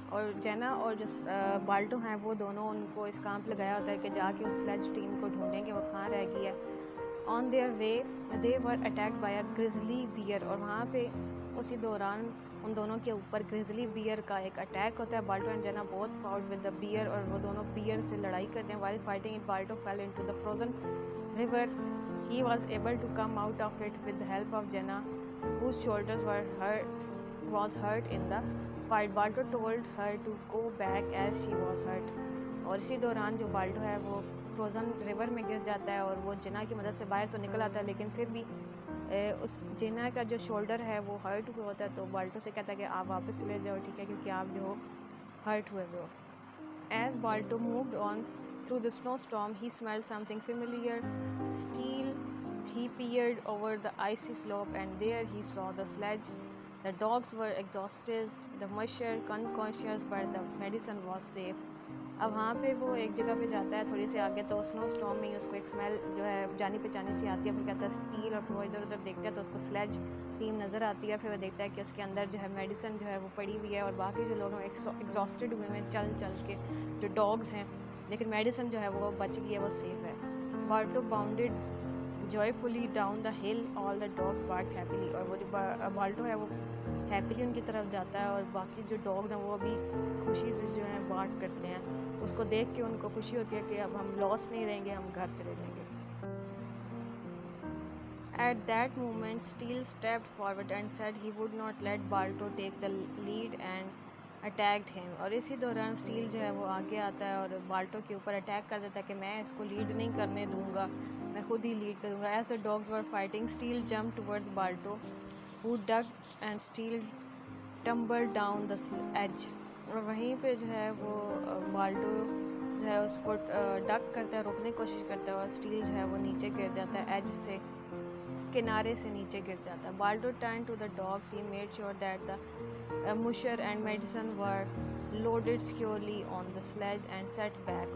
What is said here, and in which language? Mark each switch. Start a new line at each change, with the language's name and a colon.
Urdu: اور جینا اور جو بالٹو ہیں وہ دونوں ان کو اس کام پہ لگایا ہوتا ہے کہ جا کے اس سلیج ٹیم کو ڈھونڈیں کہ وہ کہاں رہ گئی ہے.
English: On their way they were attacked by a grizzly bear,
Urdu: اور وہاں پہ اسی دوران ان دونوں کے اوپر گریزلی بیئر کا ایک اٹیک ہوتا ہے.
English: Balto and Jenna both fought with the bear,
Urdu: اور وہ دونوں بیئر سے لڑائی کرتے ہیں.
English: While fighting it, Balto fell into the frozen river. He was able to come out of it with the help of Jenna, whose shoulders was hurt in the fight. Balto told her to go back as she was hurt.
Urdu: اور اسی دوران جو بالٹو ہے وہ frozen river میں گر جاتا ہے, اور وہ جنا کی مدد سے باہر تو نکل آتا ہے, لیکن پھر بھی اس جنا کا جو شولڈر ہے وہ ہرٹ ہوا ہوتا ہے. تو بالٹو سے کہتا ہے کہ آپ واپس چلے جاؤ, ٹھیک ہے, کیونکہ آپ جو ہرٹ ہوئے ہو.
English: As Balto moved on, through the snowstorm, he smelled something familiar. Still, he peered over the icy slope, and there he saw the sledge. The dogs were exhausted, the musher unconscious, but the medicine was safe.
Urdu: اب وہاں پہ وہ ایک جگہ پہ جاتا ہے تھوڑی سی آگے، تو سنو اسٹارم میں ہی اس کو ایک اسمیل جو ہے جانی پہچانی سی آتی ہے. پھر کہتا ہے اسٹیل، اور پھر وہ ادھر ادھر دیکھتا ہے تو اس کو سلیج ٹیم نظر آتی ہے. پھر وہ دیکھتا ہے کہ اس کے اندر جو ہے میڈیسن جو ہے وہ پڑی ہوئی ہے، اور باقی جو لوگ ہیں ایگزاسٹڈ ہوئے ہیں چل چل کے، جو ڈاگز ہیں، لیکن میڈیسن جو ہے وہ بچ گئی ہے، وہ سیف ہے.
English: Balto bounded joyfully down the hill, all the dogs barked happily.
Urdu: اور وہ جو بالٹو ہے وہ ہیپیلی ان کی طرف جاتا ہے، اور باقی جو ڈاگز ہیں وہ بھی خوشی سے جو ہیں بارک کرتے ہیں. اس کو دیکھ کے ان کو خوشی ہوتی ہے کہ اب ہم لاسٹ نہیں رہیں گے، ہم گھر چلے جائیں گے.
English: At that moment, Steele stepped forward and said he would not let Balto take the lead and attacked him.
Urdu: اور اسی دوران اسٹیل جو ہے وہ آگے آتا ہے اور بالٹو کے اوپر اٹیک کر دیتا ہے کہ میں اس کو لیڈ نہیں کرنے دوں گا، میں خود ہی لیڈ کروں گا.
English: As the dogs were fighting, Steele jumped towards Balto, who ducked and Steele tumbled down the edge.
Urdu: اور وہیں پہ جو ہے وہ بالٹو جو ہے اس کو ڈک کرتا ہے، روکنے کی کوشش کرتا ہے، اور اسٹیل جو ہے وہ نیچے گر جاتا ہے، ایج سے، کنارے سے نیچے گر جاتا ہے.
English: Balto turned to the dogs. He made sure that the musher and medicine were loaded securely on the sled and sat back.